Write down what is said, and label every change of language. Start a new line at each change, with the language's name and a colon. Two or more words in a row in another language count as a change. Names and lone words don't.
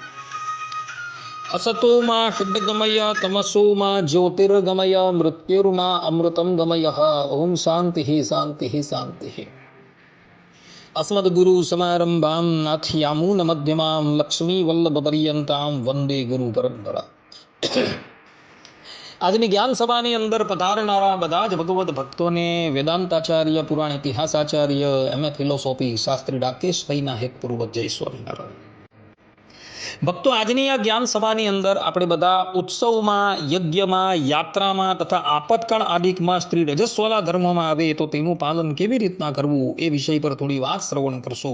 Sanskrit: असतो मा षड्गमय तमसो मा ज्योतिर्गमय मृत्युर्मा अमृतं गमय। ओम शांति शांति शांति। अस्मद्गुरु समारंभां नाथयामून मध्यमां लक्ष्मी वल्लभ पर्यंतां वंदे गुरु परंपरा।
Gujarati: આજની જ્ઞાન સભાની અંદર પધારનારા બધા જ ભગવત ભક્તોને વેદાંતાચાર્ય પુરાણ ઇતિહાસાચાર્ય એમ ફિલોસોફી શાસ્ત્રી ડાકેશભાઈના હેતપૂર્વક જય સ્વામિનારાયણ. ભક્તો, આજની આ જ્ઞાન સભાની અંદર આપણે બધા ઉત્સવમાં, યજ્ઞમાં, યાત્રામાં તથા આપતકાળ આદિકમાં સ્ત્રી રજસ્વલા ધર્મમાં આવે તો તેનું પાલન કેવી રીતના કરવું એ વિષય પર થોડી વાત શ્રવણ કરશું.